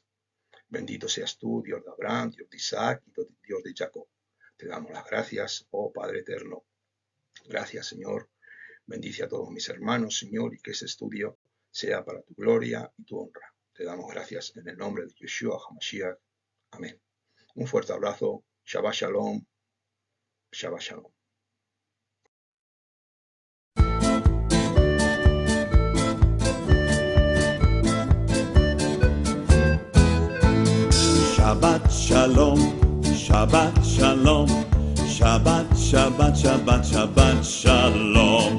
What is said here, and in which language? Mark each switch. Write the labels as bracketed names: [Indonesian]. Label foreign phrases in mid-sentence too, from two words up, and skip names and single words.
[Spanish] Bendito seas tú, Dios de Abraham, Dios de Isaac y Dios de Jacob. Te damos las gracias, oh Padre eterno. Gracias, Señor. Bendice a todos mis hermanos, Señor, y que ese estudio sea para tu gloria y tu honra. Te damos gracias en el nombre de [Hebrew] ישוע המשיח. [Spanish] Amén. Un fuerte abrazo. [Hebrew] שבת שלום. שבת שלום. שבת שלום, שבת שלום, שבת, שבת, שבת, שבת שלום,